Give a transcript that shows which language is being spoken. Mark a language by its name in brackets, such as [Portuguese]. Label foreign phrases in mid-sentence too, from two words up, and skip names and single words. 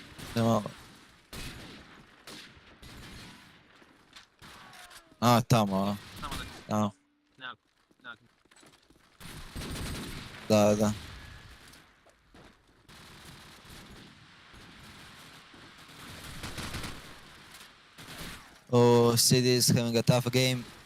[Serbian] No. Tamo. Tamo. Da. [English] Oh, City is having a tough game.